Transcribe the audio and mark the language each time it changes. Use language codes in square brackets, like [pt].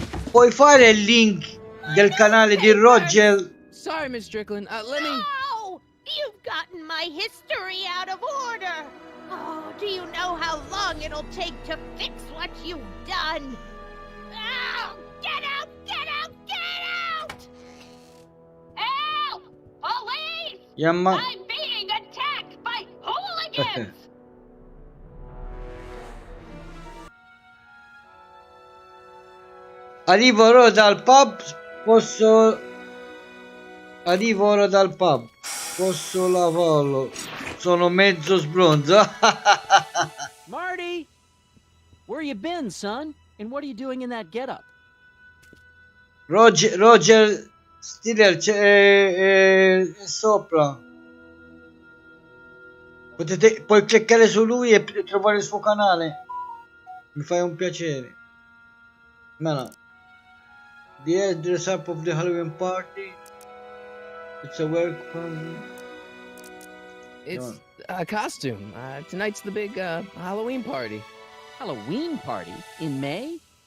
[it] Puoi fare il link del canale di Roger? [en] Sorry, Miss Strickland. Let me... No! You've gotten my history out of order. Oh, do you know how long it'll take to fix what you've done? Oh, get out! Get out! Get out! Help! Police! Yamma... I'm being attacked by hooligans! [it] Arrivo ora dal pub, posso... Arrivo ora dal pub, posso lavarlo. Sono mezzo sbronzo. [en] Marty! Where you been, son? And what are you doing in that getup? [it] Roger Stiller è sopra. Puoi cliccare su lui e trovare il suo canale. Mi fai un piacere. Ma no. [en] The dress up of the Halloween party. It's a welcome. It's a costume. Tonight's the big Halloween party. Halloween party? In May?